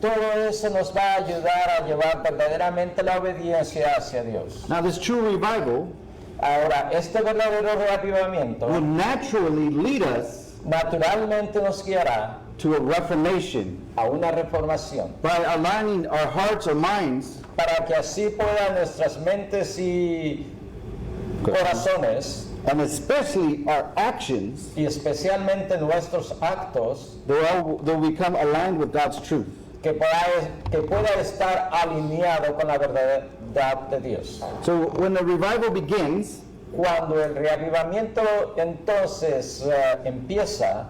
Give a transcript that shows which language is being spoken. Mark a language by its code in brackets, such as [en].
[es] Todo eso nos va a ayudar a llevar verdaderamente la obediencia hacia Dios. [en] Now, this true revival [es] Ahora, este verdadero reavivamiento [en] will naturally lead us [es] naturalmente nos guiará [en] to a reformation [es] a una reformación, [en] by aligning our hearts or minds [es] para que así puedan nuestras mentes y corazones, [en] and especially our actions, [es] y especialmente nuestros actos, [en] they'll become aligned with God's truth. [es] que pueda estar alineado con la verdad de Dios. [en] So when the revival begins, [es] Cuando el reavivamiento entonces empieza,